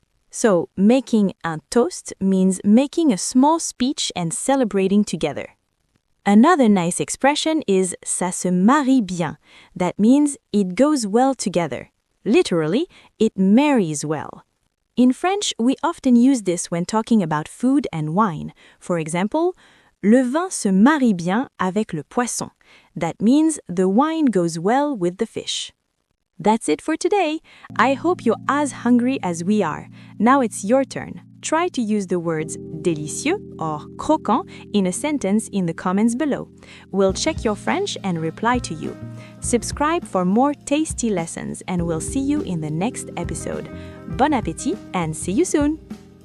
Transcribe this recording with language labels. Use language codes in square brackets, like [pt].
[en] So, making un toast means making a small speech and celebrating together. Another nice expression is ça se marie bien. That means it goes well together. Literally, it marries well. In French, we often use this when talking about food and wine. [fr] For example, le vin se marie bien avec le poisson. [en] That means the wine goes well with the fish. That's it for today. I hope you're as hungry as we are. Now it's your turn. Try to use the words délicieux or croquant in a sentence in the comments below. We'll check your French and reply to you. Subscribe for more tasty lessons and we'll see you in the next episode. Bon appétit and see you soon!